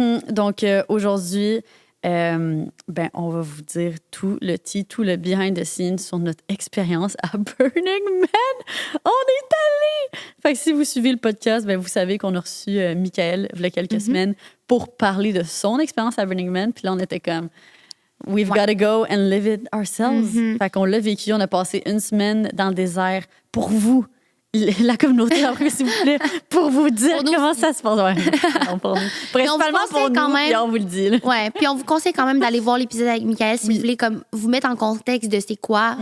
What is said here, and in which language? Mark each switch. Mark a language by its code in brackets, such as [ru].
[fr] Donc, aujourd'hui, on va vous dire tout le tea, tout le [en] behind the scenes [fr] sur notre expérience à Burning Man. On est allés! Fait que si vous suivez le podcast, vous savez qu'on a reçu Michael il y a quelques semaines pour parler de son expérience à Burning Man. Puis là, on était comme... [en] We've got to go and live it ourselves. [fr] Fait qu'on l'a vécu. On a passé une semaine dans le désert pour vous, la communauté, après, s'il vous plaît, pour vous dire comment ça se passe. Ouais. Non, pour nous. Principalement pour nous, quand même, puis on vous le dit. Là. Ouais, puis on vous conseille quand même d'aller voir l'épisode avec Michael si vous voulez comme vous mettre en contexte de c'est quoi.